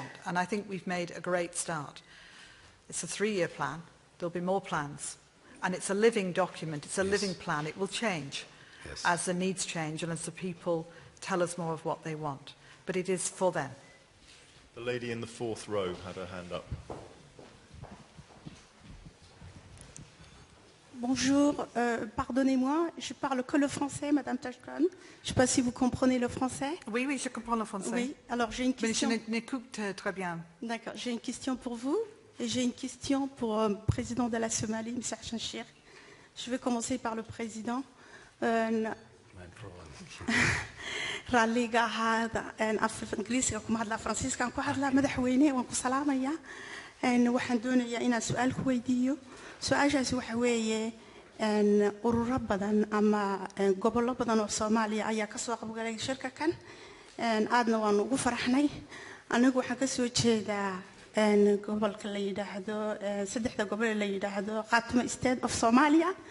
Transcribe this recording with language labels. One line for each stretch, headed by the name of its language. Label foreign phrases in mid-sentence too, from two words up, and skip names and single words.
English: And I think we've made a great start. It's a 3-year plan. There'll be more plans. And it's a living document. It's a living plan. It will change as the needs change and as the people tell us more of what they want. But it is for them. The lady in the 4th row had her hand up.
French: Bonjour, pardonnez-moi, je parle que le français, Madame Ashton. Je ne sais pas si vous comprenez le français. Oui, oui, je comprends le français. Oui, alors j'ai une question. Mais je n'écoute très bien. D'accord, j'ai une question pour vous et j'ai une question pour le président de la Somalie, M. Ashton. Je vais commencer par le président.
Somali: raalliga ahaada af ingiriisiga kuma hadlaa faransiiskan ku hadlaa madaxweyne waan ku salaamaya waxaan doonayaa inaan su-aal ku weydiiyo su-aashaasi waxa weeye ururo badan ama gobollo badan oo Soomaaliya ayaa ka soo qaybgalay shirka kan aadna waan ugu faraxnay anigu waxaan ka soo jeedaa gobolka la yiraahdo saddexda gobol la yiraahdo Khaatuma State of Somalia